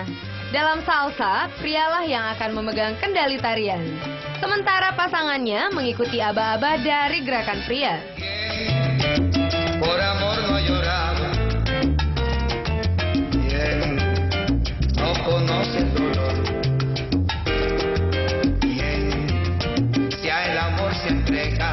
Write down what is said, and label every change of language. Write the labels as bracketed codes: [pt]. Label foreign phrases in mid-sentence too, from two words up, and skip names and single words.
[id] Dalam salsa, prialah yang akan memegang kendali tarian. Sementara pasangannya mengikuti aba-aba dari gerakan pria. [es] Por amor no ha llorado. Quien no conoce el dolor. Quien si a el amor se entrega.